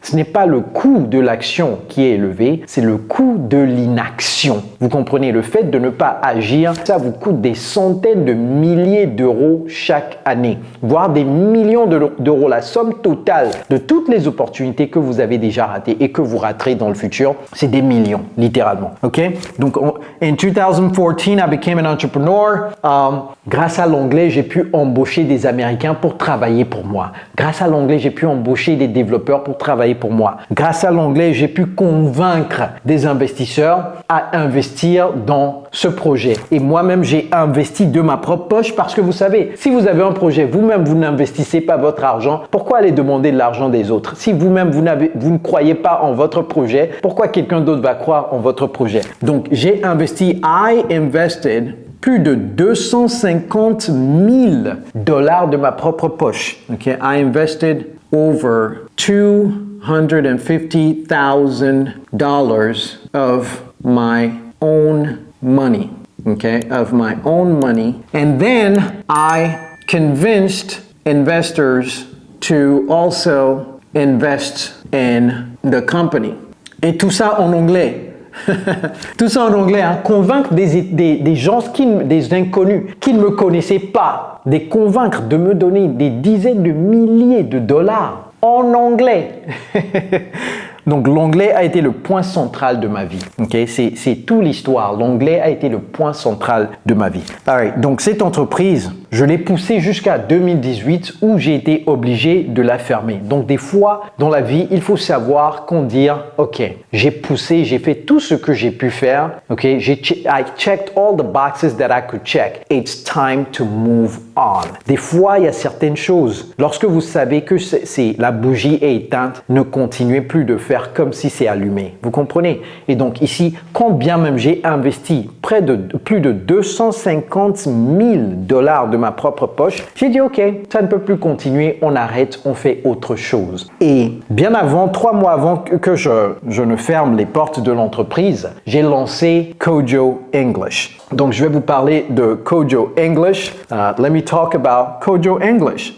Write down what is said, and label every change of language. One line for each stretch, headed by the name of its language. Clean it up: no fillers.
French: Ce n'est pas le coût de l'action qui est élevé, c'est le coût de l'inaction. Vous comprenez, le fait de ne pas agir, ça vous coûte des centaines de milliers d'euros chaque année, voire des millions d'euros. La somme totale de toutes les opportunités que vous avez déjà ratées et que vous raterez dans le futur, c'est des millions, littéralement. Ok? Donc, en 2014,
English: I became an entrepreneur.
French: Grâce à l'anglais, j'ai pu embaucher des Américains pour travailler pour moi. Grâce à l'anglais, j'ai pu embaucher des développeurs pour travailler pour moi. Grâce à l'anglais, j'ai pu convaincre des investisseurs à investir dans ce projet. Et moi-même, j'ai investi de ma propre poche parce que vous savez, si vous avez un projet, vous-même, vous n'investissez pas votre argent, pourquoi aller demander de l'argent des autres? Si vous-même, vous ne croyez pas en votre projet, pourquoi quelqu'un d'autre va croire en votre projet? Donc, j'ai investi,
English: I invested
French: plus de 250 000 $ de ma propre poche. Okay?
English: I invested over $250,000 of my own money. Okay? Of my own money. And then I convinced investors to also invest in the company.
French: Et tout ça en anglais. Tout ça en anglais, hein. Convaincre des gens, des inconnus qui ne me connaissaient pas, les convaincre de me donner des dizaines de milliers de dollars en anglais. Donc l'anglais a été le point central de ma vie. Okay? C'est toute l'histoire. L'anglais a été le point central de ma vie. Alright. Donc cette entreprise, je l'ai poussée jusqu'à 2018 où j'ai été obligé de la fermer. Donc des fois dans la vie, il faut savoir qu'on dit ok, j'ai poussé, j'ai fait tout ce que j'ai pu faire.
English: Ok, I checked all the boxes that I could check. It's time to move on.
French: Des fois, il y a certaines choses. Lorsque vous savez que la bougie est éteinte, ne continuez plus de faire comme si c'est allumé. Vous comprenez? Et donc ici, quand bien même j'ai investi plus de 250 000 $ de ma propre poche, j'ai dit ok, ça ne peut plus continuer, on arrête, on fait autre chose. Et bien avant, 3 mois avant que je ne ferme les portes de l'entreprise, j'ai lancé Kojo English. Donc je vais vous parler de Kojo English.
English: Let me talk about Kojo English.